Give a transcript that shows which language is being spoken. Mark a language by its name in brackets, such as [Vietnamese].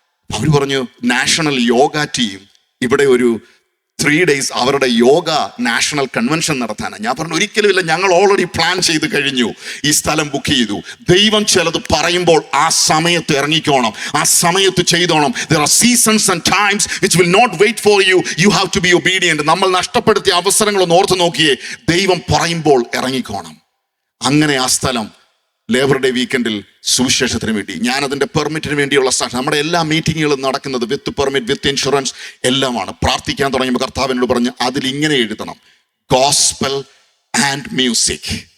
[Malayalam] അവർ പറഞ്ഞു, national yoga team ഇവിടെ ഒരു 3 days അവരുടെ യോഗ നാഷണൽ കൺവെൻഷൻ നടത്താനാണ്. ഞാൻ പറഞ്ഞു, ഒരിക്കലും ഇല്ല, ഞങ്ങൾ ഓൾറെഡി പ്ലാൻ ചെയ്ത് കഴിഞ്ഞു, ഈ സ്ഥലം ബുക്ക് ചെയ്തു. ദൈവം ചിലത് പറയുമ്പോൾ ആ സമയത്ത് ഇറങ്ങിക്കോണം, ആ സമയത്ത് ചെയ്തോണം. [English] There are seasons and times which will not wait for you. You have to be obedient. [Malayalam] നമ്മൾ നഷ്ടപ്പെടുത്തിയ അവസരങ്ങളൊന്ന് ഓർത്ത് നോക്കിയേ. ദൈവം പറയുമ്പോൾ ഇറങ്ങിക്കോണം. അങ്ങനെ ആ സ്ഥലം ലേബർ ഡേ വീക്കെൻഡിൽ സുവിശേഷത്തിന് വേണ്ടി, ഞാൻ അതിൻ്റെ പെർമിറ്റിന് വേണ്ടിയുള്ള നമ്മുടെ എല്ലാ മീറ്റിങ്ങുകളും നടക്കുന്നത് [English] with permit, with insurance [Malayalam] എല്ലാമാണ്. പ്രാർത്ഥിക്കാൻ തുടങ്ങിയപ്പോൾ കർത്താവിനോട് പറഞ്ഞ് അതിലിങ്ങനെ എഴുതണം, [English] Gospel and music.